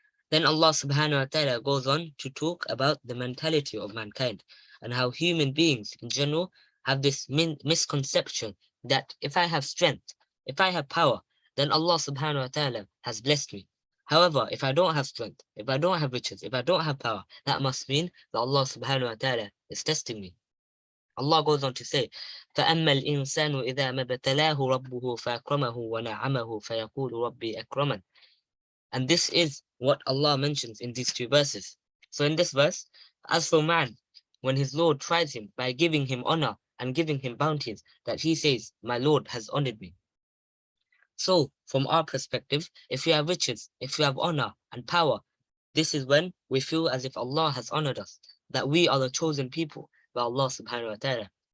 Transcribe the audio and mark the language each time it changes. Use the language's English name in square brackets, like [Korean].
[English] Then Allah subhanahu wa ta'ala goes on to talk about the mentality of mankind and how human beings in general have this misconception that if I have strength, if I have power, then Allah subhanahu wa ta'ala has blessed me. However, if I don't have strength, if I don't have riches, if I don't have power, that must mean that Allah subhanahu wa ta'ala is testing me. Allah goes on to say, [Arabic] فَأَمَّا الْإِنسَانُ إِذَا مَا ابْتَلَاهُ رَبُّهُ فَأَكْرَمَهُ وَنَعَمَهُ فَيَقُولُ رَبِّي أَكْرَمَنِ. [English] And this is what Allah mentions in these two verses. So in this verse, as for man, when his Lord tries him by giving him honor and giving him bounties, that he says, my Lord has honored me. So from our perspective, if we have riches, if we have honor and power, this is when we feel as if Allah has honored us, that we are the chosen people by Allah subhanahu wa ta'ala.